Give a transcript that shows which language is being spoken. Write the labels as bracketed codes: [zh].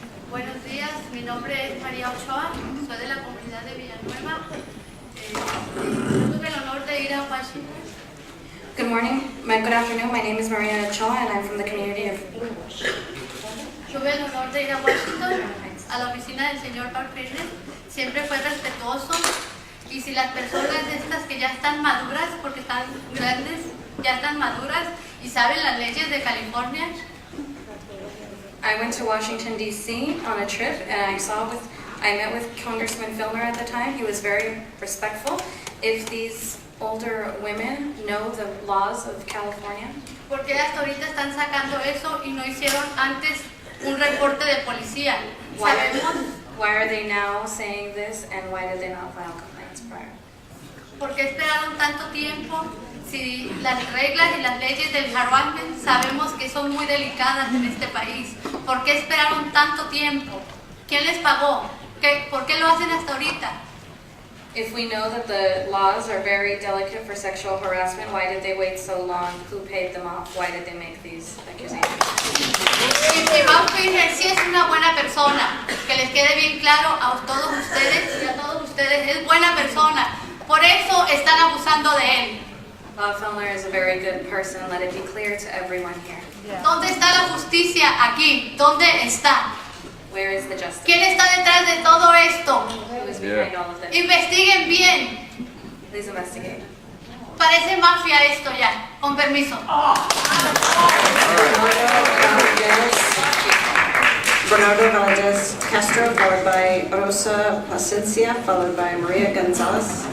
[es] Buenos días, mi nombre es María Ochoa, soy de la comunidad de Villanueva. Tuve el honor de ir a Washington. [en] Good morning, good afternoon, my name is Maria Ochoa and I'm from the community of... [es] Tuve el honor de ir a Washington, a la oficina del señor Bob Filner. Siempre fue respetuoso y si las personas estas que ya están maduras, porque están grandes, ya están maduras y saben las leyes de California. [en] I went to Washington, D.C. on a trip and I met with Congressman Filner at the time. He was very respectful. If these older women know the laws of California. [es] Porque hasta ahorita están sacando eso y no hicieron antes un reporte de policía. Sabemos. [en] Why are they now saying this and why did they not file complaints prior? [es] Porque esperaron tanto tiempo. Si las reglas y las leyes del harassment sabemos que son muy delicadas en este país. ¿Por qué esperaron tanto tiempo? ¿Quién les pagó? ¿Por qué lo hacen hasta ahorita? [en] If we know that the laws are very delicate for sexual harassment, why did they wait so long? Who paid them off? Why did they make these accusations? [es] Si Bob Filner sí es una buena persona, que les quede bien claro a todos ustedes y a todos ustedes, es buena persona. Por eso están abusando de él. [en] Bob Filner is a very good person. Let it be clear to everyone here. [es] ¿Dónde está la justicia aquí? ¿Dónde está? [en] Where is the justice? [es] ¿Quién está detrás de todo esto? [en] Who is behind all of this? [es] Investiguen bien. [en] Please investigate. [es] parece mafia esto ya. Con permiso. [en] Bernardo Valdez Castro, followed by Rosa Plasencia, followed by Maria Gonzalez.